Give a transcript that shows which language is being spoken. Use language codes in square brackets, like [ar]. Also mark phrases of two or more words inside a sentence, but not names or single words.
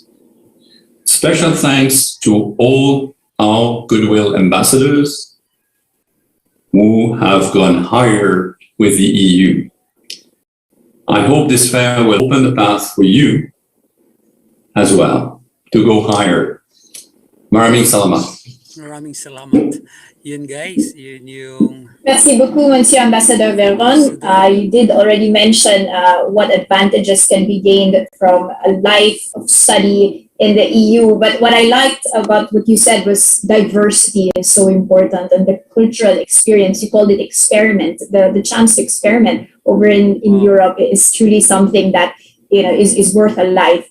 [en] Special thanks to all our goodwill ambassadors who have gone higher with the EU. I hope this fair will open the path for you as well to go higher. [tl] Maraming salamat. Maraming salamat. Yun guys, yun yung... [fr] Merci beaucoup, Monsieur Ambassador Veron. [en] You did already mention what advantages can be gained from a life of study in the EU. But what I liked about what you said was diversity is so important, and the cultural experience, you called it experiment, the chance to experiment over in Europe is truly something that is worth a life.